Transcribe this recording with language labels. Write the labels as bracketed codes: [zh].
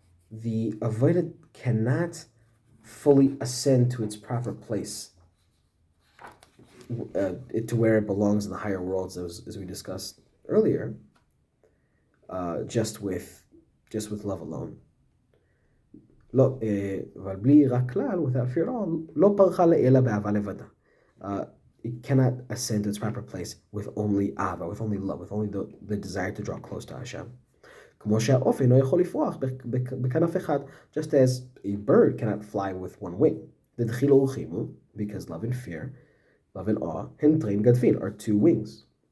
[en] The avodah cannot fully ascend to its proper place to where it belongs in the higher worlds, as we discussed earlier, just with love alone. [he] לא, אבל בלי יראה כלל, [en] without fear at all, [he] לא פרחה לאלה באהבה לבדה. [en] It cannot ascend to its proper place with only ava, with only love, with only the desire to draw close to Hashem. [he] כמו שהעוף אינו יכול לפרוח בכנף אחד, [en] just as a bird cannot fly with one wing. [arc] דדחילו ורחימו, [en] because love and fear, love and awe, [arc] הן תרין גדפין, [en] are two wings.